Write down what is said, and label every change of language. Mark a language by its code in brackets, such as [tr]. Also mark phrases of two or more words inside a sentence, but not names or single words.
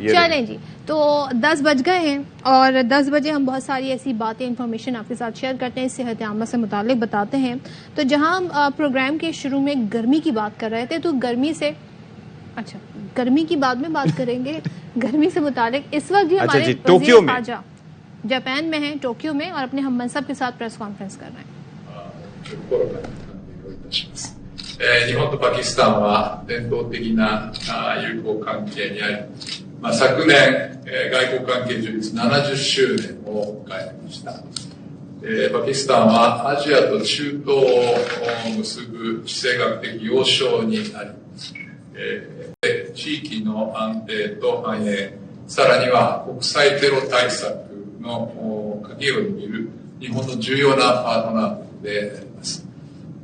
[ur] چلیں جی, تو 10 بج گئے ہیں, اور 10 بجے ہم بہت ساری ایسی باتیں انفارمیشن آپ کے ساتھ شیئر کرتے ہیں, صحت عامہ سے متعلق بتاتے ہیں. تو جہاں ہم پروگرام کے شروع میں گرمی کی بات کر رہے تھے, تو گرمی سے اچھا گرمی کی بعد میں بات کریں گے. گرمی سے متعلق اس وقت جی ہمارے وزیر خارجہ جاپان میں ہیں, ٹوکیو میں, اور اپنے ہم منصب کے ساتھ [en] press conference [ur] کر رہے ہیں. [ja] 日本とパキスタンは伝統的な友好関係にあり、昨年外交関係樹立70周年を迎えました。パキスタンはアジアと中東を結ぶ地政学的要衝にあり、地域の安定と繁栄、さらには国際テロ対策の鍵を握る日本の重要なパートナーであります。